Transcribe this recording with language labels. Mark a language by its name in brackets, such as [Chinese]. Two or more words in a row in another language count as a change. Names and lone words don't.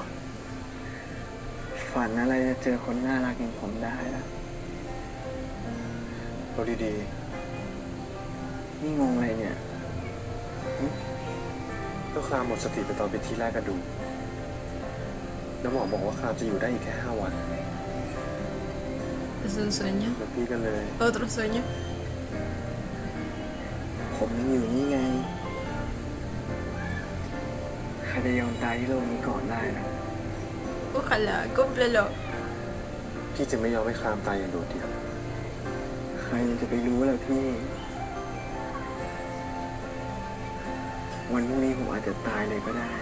[Thai] ฝันอะไรจะเจอคนน่ารักอย่างผมได้ล่ะ เอาดี นี่งงอะไรเนี่ย ๆก็ครามหมดสติไปตอนไปที่แรกกระดูกแล้วหมอบอกว่าครามจะอยู่ได้อีกแค่5 วัน [Spanish] ¿Es un sueño? [Thai] แล้วพี่ก็เลย [Spanish] ¿Otro sueño? [Thai] ผมยังอยู่นี่ไง ใครจะยอมตายที่โลกนี้ก่อนได้นะ [Spanish] Ojalá, cúmplelo. [Thai] พี่จะไม่ยอมให้ครามตายอย่างโดดเดี่ยว ใครจะไปรู้ล่ะพี่ วันพรุ่งนี้ผมอาจจะตายเลยก็ได้